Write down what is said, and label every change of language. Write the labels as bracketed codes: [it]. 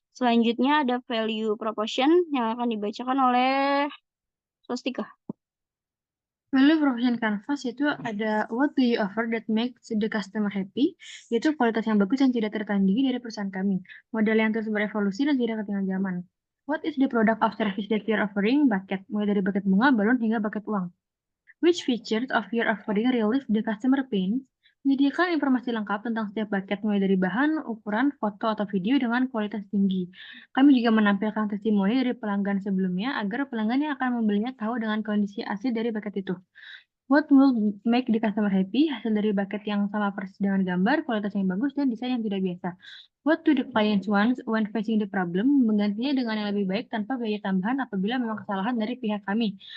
[id] Selanjutnya ada value proposition yang akan dibacakan oleh Swastika. Value proposition canvas itu ada [en] what do you offer that makes the customer happy, [id] yaitu kualitas yang bagus yang tidak tertandingi dari perusahaan kami, modal yang terus berevolusi dan tidak ketinggalan zaman. [en] What is the product of service that you are offering? [id] Bucket, mulai dari bucket bunga, balon hingga bucket uang. [en] Which features of your offering relieve the customer pain? [id] Menyediakan informasi lengkap tentang setiap bucket mulai dari bahan, ukuran, foto, atau video dengan kualitas tinggi. Kami juga menampilkan testimoni dari pelanggan sebelumnya agar pelanggan yang akan membelinya tahu dengan kondisi asli dari bucket itu. [en] What will make the customer happy? [id] Hasil dari bucket yang sama persis dengan gambar, kualitas yang bagus, dan desain yang tidak biasa. [en] What do the clients want when facing the problem? [id] Menggantinya dengan yang lebih baik tanpa biaya tambahan apabila memang kesalahan dari pihak kami.